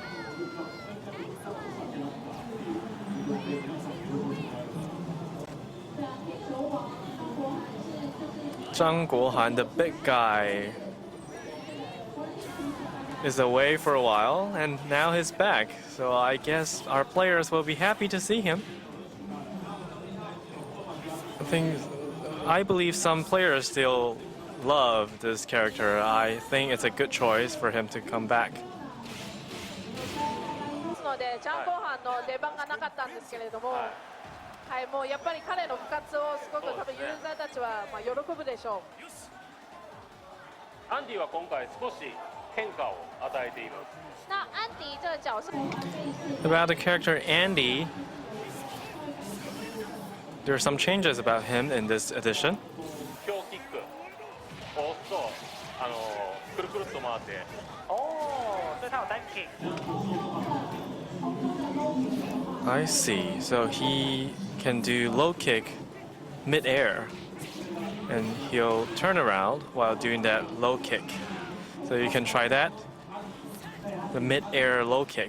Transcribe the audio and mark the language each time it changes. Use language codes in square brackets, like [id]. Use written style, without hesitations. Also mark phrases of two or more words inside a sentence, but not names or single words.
[en] Zhang Guohan, the big guy, is away for a while, and now he's back. So I guess our players will be happy to see him. I believe some players still love this character. I think it's a good choice for him to come back. [ja] ですので、ジャン・ゴーハンの出番がなかったんですけれども、はい、もうやっぱり彼の復活をすごく多分ユーザーたちは喜ぶでしょう。アンディは今回少し変化を与えています。 [zh] 那安迪这个角色 [en] About the character Andy, there are some changes about him in this edition. [ja] 強キックを押すとくるくるっと回って。 [zh] 所以他有单 kick。 [en] I see. So he can do low kick mid-air, and he'll turn around while doing that low kick. So you can try that. The mid-air low kick.